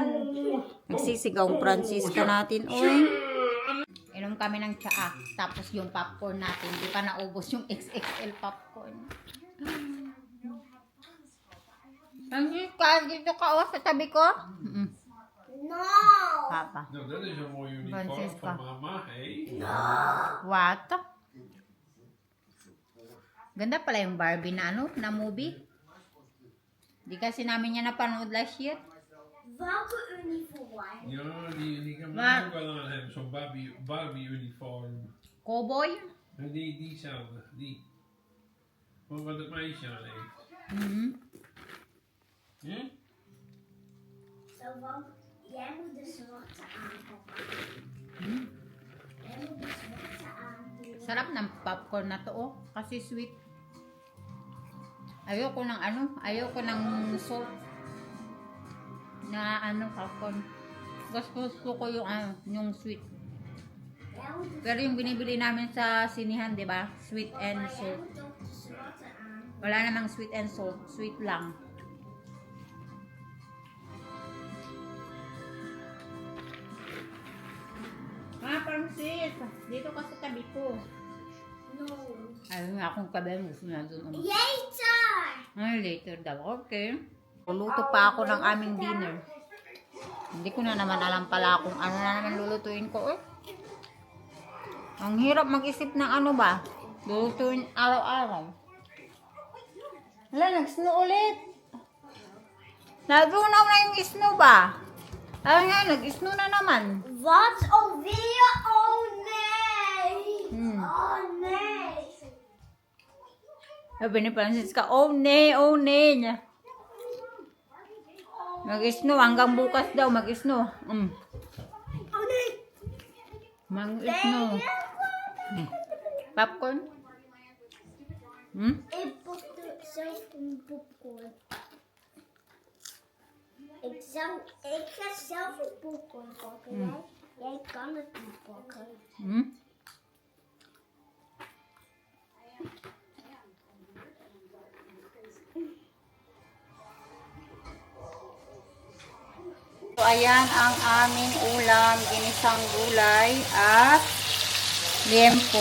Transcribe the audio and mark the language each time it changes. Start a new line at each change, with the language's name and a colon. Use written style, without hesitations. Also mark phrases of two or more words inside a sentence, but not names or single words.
Filipino: Nagsisigaw ang Francisca natin. Uy. Inom kami ng tsaa. Tapos yung popcorn natin. Di pa naubos yung XXL popcorn. Francisca, dito ka sa tabi ko?
English: No! Papa. No, that is a more uniform Francisca. for Mama, hey? What?
Filipino: Ganda pala yung Barbie na na movie. Di kasi namin yan napanood
English: last year.
Dutch: Welke uniform? Ja, die kan we Maar- ook wel aan hebben. Zo'n Barbie uniform. Cowboy? En diezelfde, die. Maar wat het meisje aan heeft. So, jij moet de zwarte aanpakken. Jij moet de zwarte aandoen.
Filipino: Sarap ng popcorn na to kasi sweet. Ayoko ng salt na popcorn. Gusto ko yung yung sweet. Pero yung binibili namin sa sinihan, di ba?
English: Sweet and salt.
Filipino: Wala namang
English: sweet and salt. Sweet lang.
Filipino: Francis! Dito ka sa tabi ko.
English: No.
Filipino: Ayaw nga akong kabayan. Gusto na doon.
English: Later!
Filipino: Ay, later daw. Okay. Luluto pa ako ng aming dinner. Hindi ko na naman alam pala kung ano na naman lulutuin ko. Ang hirap mag-isip ng ano ba? Lulutuin araw-araw. Wala, nag-snow ulit. Nadunaw na yung snow ba? Ayun nga, nag-snow na naman.
Dutch: Wat alweer? Oh nee! Hmm. Oh nee!
Filipino: Sabi ni Francisca,
Dutch: oh nee
Filipino: niya. Mag-snow, hanggang bukas daw mag-snow.
Dutch: Oh nee!
Filipino: Mag-snow. Popcorn?
Dutch: Ik pakte zelf een popcorn. Ik ga zelf een popcorn pakken. Jij kan het niet pakken.
Filipino: So, ayan ang aming ulam, ginisang gulay at liempo.